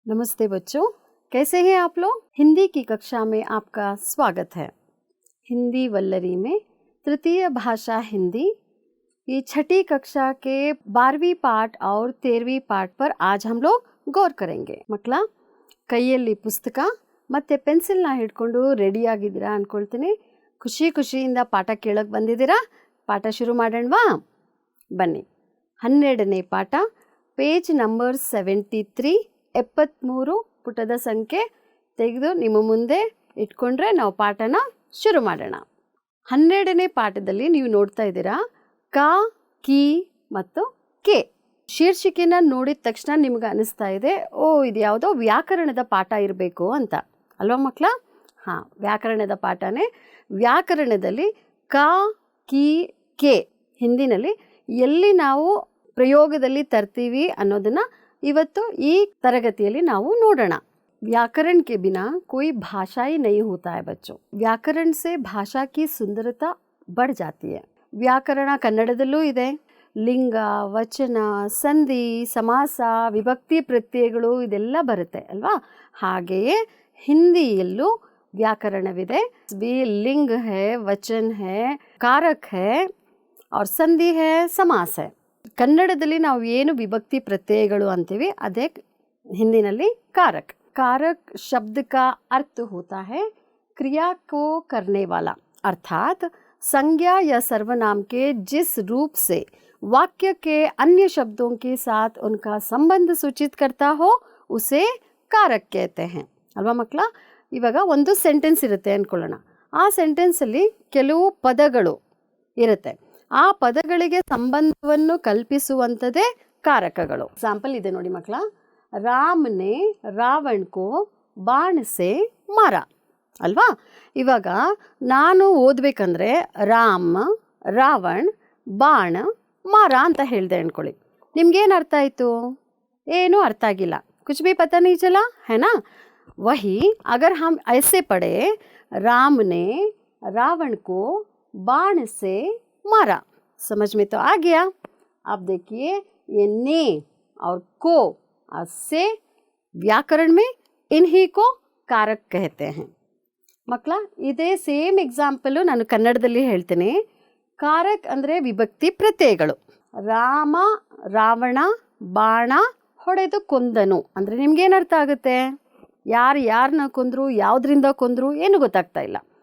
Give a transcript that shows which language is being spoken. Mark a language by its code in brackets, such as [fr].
[hi] नमस्ते बच्चों, कैसे हैं आप लोग। हिंदी की कक्षा में आपका स्वागत है। हिंदी वल्लरी में तृतीय भाषा हिंदी ये छठी कक्षा के 12वीं पाठ और 13वीं पाठ पर आज हम लोग गौर करेंगे। [kn] ಮಕ್ಕಳ ಕೈಯಲ್ಲಿ ಪುಸ್ತಕ ಮತ್ತೆ ಪೆನ್ಸಿಲ್ನ ಹಿಡ್ಕೊಂಡು ರೆಡಿ ಆಗಿದ್ದೀರಾ ಅನ್ಕೊಳ್ತೀನಿ। ಖುಷಿಯಿಂದ ಪಾಠ ಕೇಳಕ್ಕೆ ಬಂದಿದ್ದೀರಾ। ಪಾಠ ಶುರು ಮಾಡೋಣವಾ? ಬನ್ನಿ। 12ನೇ ಪಾಠ, ಪೇಜ್ ನಂಬರ್ 73, 73 ಪುಟದ ಸಂಖ್ಯೆ ತೆಗೆದು ನಿಮ್ಮ ಮುಂದೆ ಇಟ್ಕೊಂಡ್ರೆ ನಾವು ಪಾಠನ ಶುರು ಮಾಡೋಣ। 12ನೇ ಪಾಠದಲ್ಲಿ ನೀವು ನೋಡ್ತಾ ಇದ್ದೀರಾ ಕ, ಕಿ ಮತ್ತು ಕೆ ಶೀರ್ಷಿಕೆನ ನೋಡಿದ ತಕ್ಷಣ ನಿಮ್ಗೆ ಅನಿಸ್ತಾ ಇದೆ, ಓ ಇದು ಯಾವುದೋ ವ್ಯಾಕರಣದ ಪಾಠ ಇರಬೇಕು ಅಂತ ಅಲ್ವಾ ಮಕ್ಕಳ? ಹಾಂ, ವ್ಯಾಕರಣದ ಪಾಠನೇ। ವ್ಯಾಕರಣದಲ್ಲಿ ಕ, ಕಿ, ಕೆ ಹಿಂದಿನಲ್ಲಿ ಎಲ್ಲಿ ನಾವು ಪ್ರಯೋಗದಲ್ಲಿ ತರ್ತೀವಿ ಅನ್ನೋದನ್ನು ಇವತ್ತು ಈ ತರಗತಿಯಲ್ಲಿ ನಾವು ನೋಡೋಣ। [hi] व्याकरण के बिना कोई भाषा ही नहीं होता है बच्चों। व्याकरण से भाषा की सुंदरता बढ़ जाती है। [kn] ವ್ಯಾಕರಣ ಕನ್ನಡದಲ್ಲೂ ಇದೆ। ಲಿಂಗ, ವಚನ, ಸಂಧಿ, ಸಮಾಸ, ವಿಭಕ್ತಿ ಪ್ರತ್ಯಯಗಳು ಇದೆಲ್ಲ ಬರುತ್ತೆ ಅಲ್ವಾ? ಹಾಗೆಯೇ ಹಿಂದಿಯಲ್ಲೂ ವ್ಯಾಕರಣವಿದೆ। [hi] भी लिंग है, वचन है, कारक है और संधि है, समास है। [kn] ಕನ್ನಡದಲ್ಲಿ ನಾವು ಏನು ವಿಭಕ್ತಿ ಪ್ರತ್ಯಯಗಳು ಅಂತೀವಿ ಅದೇ ಹಿಂದಿನಲ್ಲಿ कारक। [hi] कारक शब्द का अर्थ होता है क्रिया को करने वाला, अर्थात संज्ञा या सर्वनाम के जिस रूप से वाक्य के अन्य शब्दों के साथ उनका संबंध सूचित करता हो उसे कारक कहते हैं [kn] ಅಲ್ವಾ ಮಕ್ಕಳ? ಇವಾಗ ಒಂದು ಸೆಂಟೆನ್ಸ್ ಇರುತ್ತೆ ಅಂದ್ಕೊಳ್ಳೋಣ। ಆ ಸೆಂಟೆನ್ಸಲ್ಲಿ ಕೆಲವು ಪದಗಳು ಇರುತ್ತೆ, ಆ ಪದಗಳಿಗೆ ಸಂಬಂಧವನ್ನು ಕಲ್ಪಿಸುವಂಥದ್ದೇ ಕಾರಕಗಳು। ಎಕ್ಸಾಂಪಲ್ ಇದೆ ನೋಡಿ ಮಕ್ಕಳ, [hi] ರಾಮನೆ ರಾವಣ್ ಕೋ ಬಾಣ ಸೆ ಮಾರ [kn] ಅಲ್ವಾ? ಇವಾಗ ನಾನು ಓದಬೇಕಂದ್ರೆ ರಾಮ, ರಾವಣ್, ಬಾಣ, ಮಾರ ಅಂತ ಹೇಳಿದೆ ಅಂದ್ಕೊಳ್ಳಿ, ನಿಮ್ಗೇನು ಅರ್ಥ ಆಯಿತು? ಏನೂ ಅರ್ಥ ಆಗಿಲ್ಲ, [hi] कुछ भी पता नहीं चला है ना। वही अगर हम ऐसे पढ़े, राम ने रावण को बाण से मारा, समझ में तो आ गया। अब देखिए ये ने और को से व्याकरण में इन्हीं को कारक कहते हैं। [kn] ಮಕ್ಕಳ ಇದೇ ಸೇಮ್ ಎಕ್ಸಾಂಪಲು ನಾನು ಕನ್ನಡದಲ್ಲಿ ಹೇಳ್ತೇನೆ। ಕಾರಕ್ ಅಂದರೆ ವಿಭಕ್ತಿ ಪ್ರತ್ಯಯಗಳು। ರಾಮ ರಾವಣ ಬಾಣ ಹೊಡೆದು ಕೊಂದನು ಅಂದರೆ ನಿಮ್ಗೇನು ಅರ್ಥ ಆಗುತ್ತೆ? ಯಾರನ್ನ ಕೊಂದರು, ಯಾವುದರಿಂದ ಕೊಂದರು ಏನು ಗೊತ್ತಾಗ್ತಾ ಇಲ್ಲ।